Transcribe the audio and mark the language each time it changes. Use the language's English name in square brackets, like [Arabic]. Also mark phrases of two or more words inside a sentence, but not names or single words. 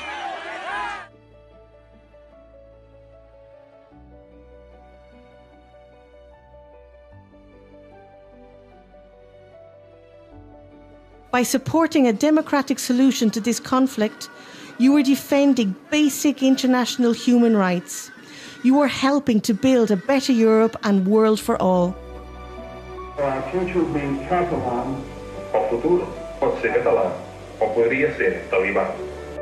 [English] By supporting a democratic solution to this conflict, you are defending basic international human rights. You are helping to build a better Europe and world for all. Our future will be Catalan. [Catalan] O futuro pot ser català o podria ser talibà.